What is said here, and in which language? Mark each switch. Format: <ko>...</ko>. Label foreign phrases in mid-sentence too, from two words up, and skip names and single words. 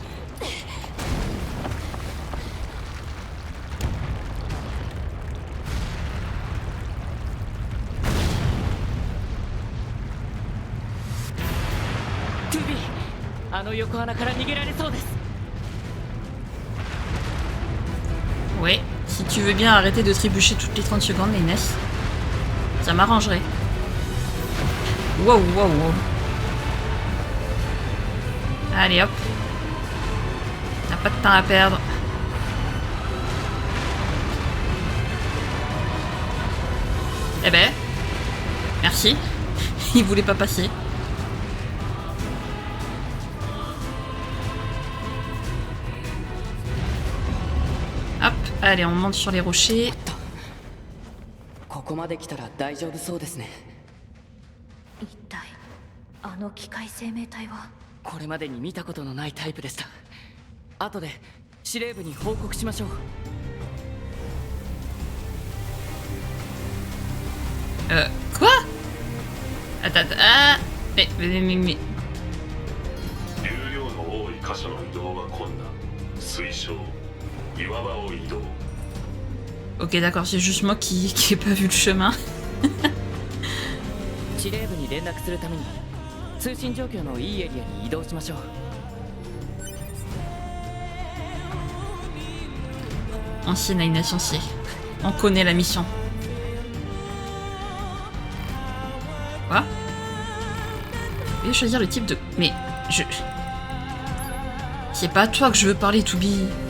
<ja>トゥービー、あの横穴から逃げられそうです。</ja> <fr>Ouais, si tu veux bien arrêter de trébucher toutes les 30 secondes, Inès, ça m'arrangerait. Wow, wow, wow. Allez hop. On n'a pas de temps à perdre. Eh ben, merci. Il voulait pas passer. Hop, allez, on monte sur les rochers.</fr> <ja>ここまで来たら大丈夫そうですね。一体あの機械生命体は。これまでに見たことのないタイプでした。後で司令部に報告しましょう。</ja> <fr>Quoi? Attends, ah, mais.</fr> <ja>流量の多い箇所の移動は困難。推奨岩場を移動。</ja> <fr>Ok, d'accord, c'est juste moi qui ai pas vu le chemin.</fr> <ja>司令部に連絡するために通信状況のいいエリアに移動しましょう。</ja> <fr>Ancienne alignation C. On connaît la mission. Quoi? Veuillez choisir le type de... Mais je... C'est pas à toi que je veux parler, Toubi.</fr>